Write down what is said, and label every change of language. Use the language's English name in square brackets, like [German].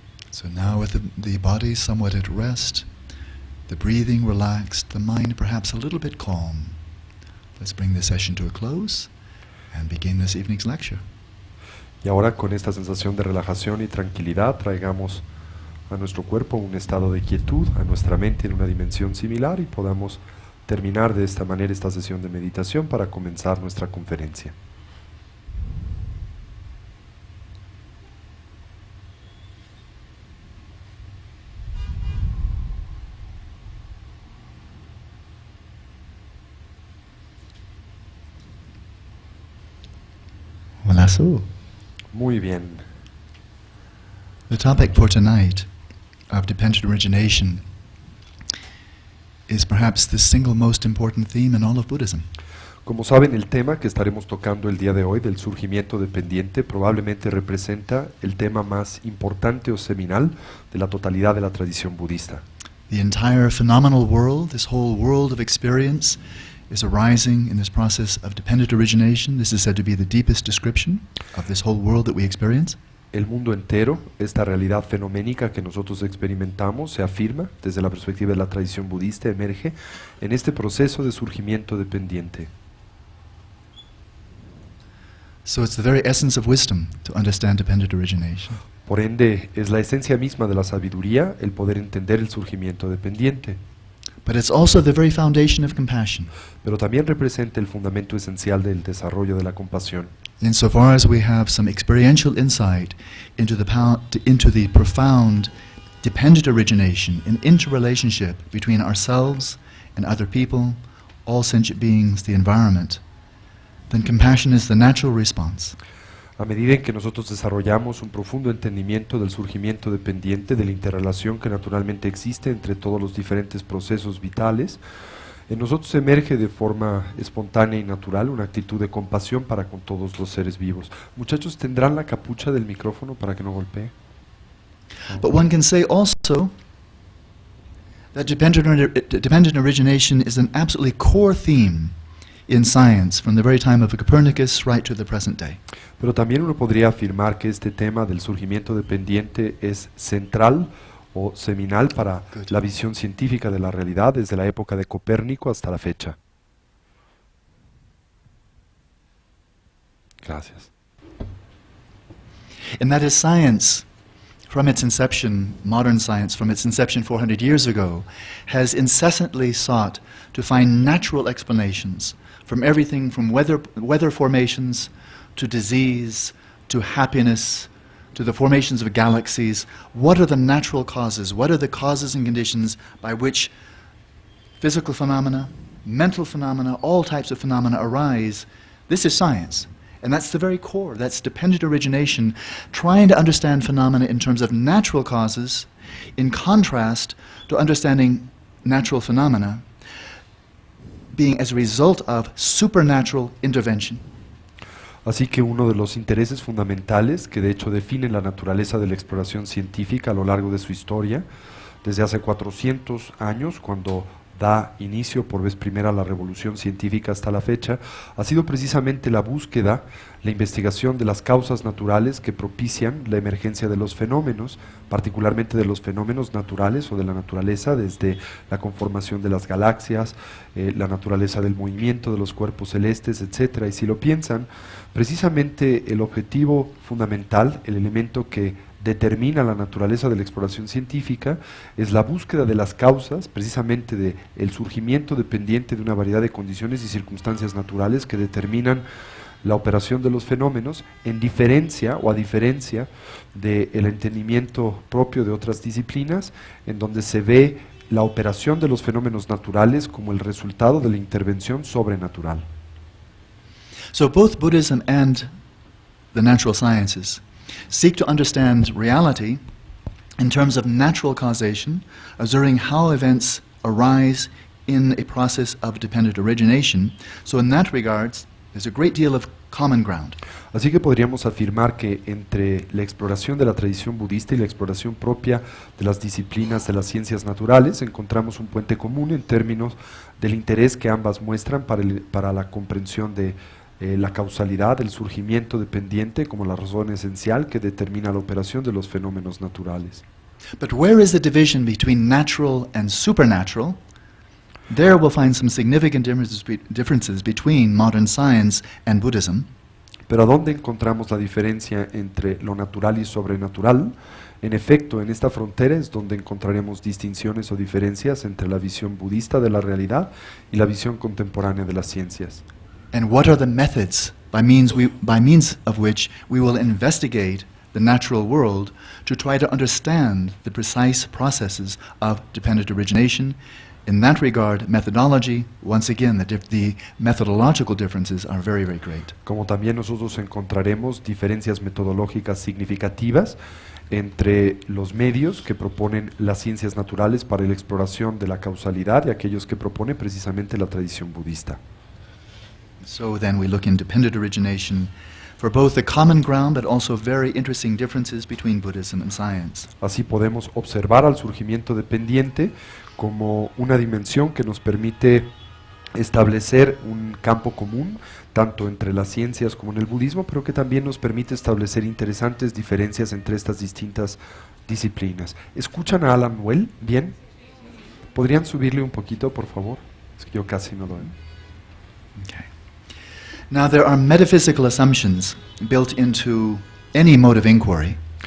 [English] So now with the body somewhat at rest, the breathing relaxed, the mind perhaps a little bit calm, let's bring the session to a close and begin this evening's lecture. [Spanish] Y ahora con esta sensación de relajación y tranquilidad traigamos a nuestro cuerpo un estado de quietud, a nuestra mente en una dimensión similar y podamos terminar de esta manera esta sesión de meditación para comenzar nuestra conferencia. Wallace. Muy bien. [English] The topic for tonight of dependent origination is perhaps the single most important theme in all of Buddhism. [Spanish] Como saben, el tema que estaremos tocando el día de hoy del surgimiento dependiente probablemente representa el tema más importante o seminal de la totalidad de la tradición budista. [English] The entire phenomenal world, this whole world of experience, is arising in this process of dependent origination. This is said to be the deepest description of this whole world that we experience. [Spanish] El mundo entero, esta realidad fenoménica que nosotros experimentamos, se afirma desde la perspectiva de la tradición budista, emerge en este proceso de surgimiento dependiente. [English] So it's the very essence of wisdom to understand dependent origination. [Spanish] Por ende, es la esencia misma de la sabiduría el poder entender el surgimiento dependiente. [English] But it's also the very foundation of compassion. [Spanish] Pero también representa el fundamento esencial del desarrollo de la compasión. [English] Insofar as we have some experiential insight into the profound dependent origination and interrelationship between ourselves and other people, all sentient beings, the environment, then compassion is the natural response. [Spanish] A medida en que nosotros desarrollamos un profundo entendimiento del surgimiento dependiente, de la interrelación que naturalmente existe entre todos los diferentes procesos vitales, en nosotros emerge de forma espontánea y natural una actitud de compasión para con todos los seres vivos. Muchachos, ¿tendrán la capucha del micrófono para que no golpee? [English] But one can say also that dependent origination is an absolutely core theme in science from the very time of Copernicus right to the present day. [Spanish] Pero también uno podría afirmar que este tema del surgimiento dependiente es central o seminal para la visión científica de la realidad desde la época de Copérnico hasta la fecha. Gracias. [English] And that is science, from its inception, modern science, from its inception 400 years ago, has incessantly sought to find natural explanations from everything from weather formations to disease, to happiness, to the formations of galaxies. What are the natural causes? What are the causes and conditions by which physical phenomena, mental phenomena, all types of phenomena arise? This is science. And that's the very core. That's dependent origination, trying to understand phenomena in terms of natural causes, in contrast to understanding natural phenomena being as a result of supernatural intervention. [Spanish] Así que uno de los intereses fundamentales que de hecho definen la naturaleza de la exploración científica a lo largo de su historia, desde hace 400 años, cuando da inicio por vez primera a la revolución científica hasta la fecha, ha sido precisamente la búsqueda, la investigación de las causas naturales que propician la emergencia de los fenómenos, particularmente de los fenómenos naturales o de la naturaleza, desde la conformación de las galaxias, la naturaleza del movimiento de los cuerpos celestes, etc. Y si lo piensan, precisamente el objetivo fundamental, el elemento que determina la naturaleza de la exploración científica, es la búsqueda de las causas, precisamente de el surgimiento dependiente de una variedad de condiciones y circunstancias naturales que determinan la operación de los fenómenos, en diferencia o a diferencia del entendimiento propio de otras disciplinas, en donde se ve la operación de los fenómenos naturales como el resultado de la intervención sobrenatural. [English] So both Buddhism and the natural sciences seek to understand reality in terms of natural causation, observing how events arise in a process of dependent origination. So in that regards, there's a great deal of common ground. [Spanish] Así que podríamos afirmar que entre la exploración de la tradición budista y la exploración propia de las disciplinas de las ciencias naturales encontramos un puente común en términos del interés que ambas muestran para la comprensión de la causalidad, el surgimiento dependiente como la razón esencial que determina la operación de los fenómenos naturales. [English] But where is the division between natural and supernatural? There we'll find some significant differences between modern science and Buddhism. [Spanish] Pero ¿a dónde encontramos la diferencia entre lo natural y sobrenatural? En efecto, en esta frontera es donde encontraremos distinciones o diferencias entre la visión budista de la realidad y la visión contemporánea de las ciencias. [English] And what are the methods by means of which we will investigate the natural world to try to understand the precise processes of dependent origination? In that regard, methodology, once again, the methodological differences are very, very great. [Spanish] Como también nosotros encontraremos diferencias metodológicas significativas entre los medios que proponen las ciencias naturales para la exploración de la causalidad y aquellos que propone precisamente la tradición budista. [English] So then we look in dependent origination for both the common ground but also very interesting differences between Buddhism and science. [Spanish] Así podemos observar al surgimiento dependiente como una dimensión que nos permite establecer un campo común tanto entre las ciencias como en el budismo, pero que también nos permite establecer interesantes diferencias entre estas distintas disciplinas. ¿Escuchan a Alan Well? ¿Bien? ¿Podrían subirle un poquito, por favor? Es que yo casi no lo veo. [English] Okay. Now there are metaphysical assumptions built into any mode of inquiry.